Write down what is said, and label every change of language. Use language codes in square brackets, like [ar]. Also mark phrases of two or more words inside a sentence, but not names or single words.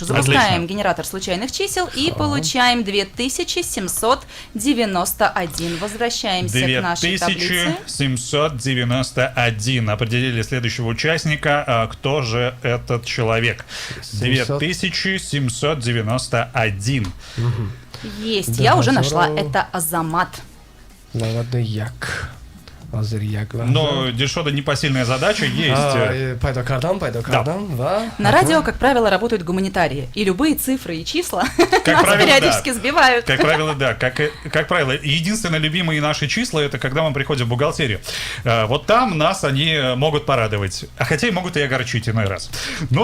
[ru] Запускаем генератор случайных чисел и получаем 2791. Возвращаемся к нашей таблице. 2791. Определили следующего участника. Кто же этот человек? 2791. Есть, Да, я уже нашла. здорово. Это Азамат. [tg] Як. Азир як лаҳза. [ru] Но Дильшода непосильная задача есть. [tg] Пайдо кардам ва [ru] На радио, как правило, работают гуманитарии. И любые цифры и числа нас правило, периодически да. сбивают. Как правило, да. Как правило, единственное любимые наши числа — это когда мы приходим в бухгалтерию. Вот там нас они могут порадовать. А хотя и могут и огорчить иной раз. Но